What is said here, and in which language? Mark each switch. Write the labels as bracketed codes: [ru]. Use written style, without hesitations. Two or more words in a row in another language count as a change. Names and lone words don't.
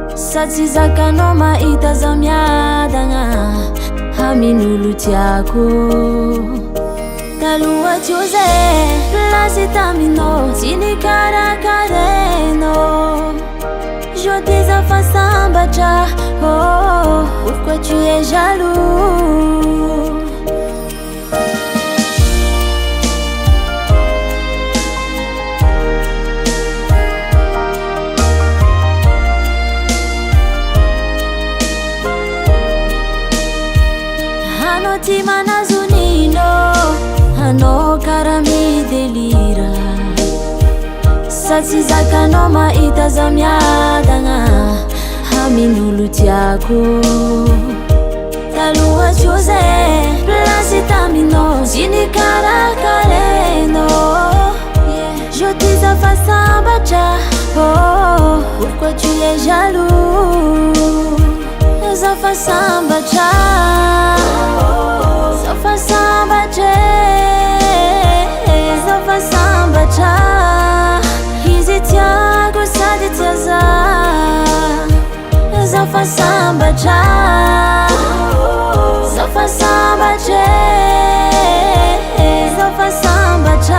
[mg] Sady zakanao mahita zaho miadagna amin'olo tiako. Taloha tsy ho zay plasy taminao tsy nikarakarenao. [fr] Je dis [mg] afa sambatra, [fr] oh, pourquoi tu es jaloux? [mg] Hanao ty manazo nino, hanao kara midelira. Sady zakanao mahita zaho miadagna amin'olo tiako. Taloha tsy ho zay plasy taminao tsy nikarakarenao. [fr] Je dis [mg] afa sambatra, [fr] oh, pourquoi tu es jaloux? [mg] Zafa sambatra, zafa sambatra, zafa sambatra. Izy tiako sady tia zaho. Zafa sambatra, zafa sambatra, zafa sambatra.